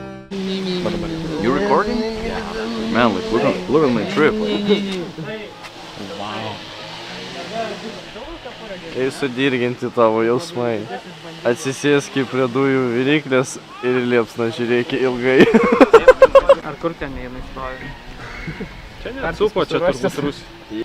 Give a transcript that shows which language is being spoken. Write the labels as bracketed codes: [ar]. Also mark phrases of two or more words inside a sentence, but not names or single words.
[en] You recording? Yeah. Man, like, look at my trip. Wow. [lt] Eisiu dirginti tavo jausmai. Atsisėski prie dujų viryklės ir liepsną žiūrėki ilgai. Ar kur ten jinai stovi? Čia neatsupo, čia turbūt Rusija.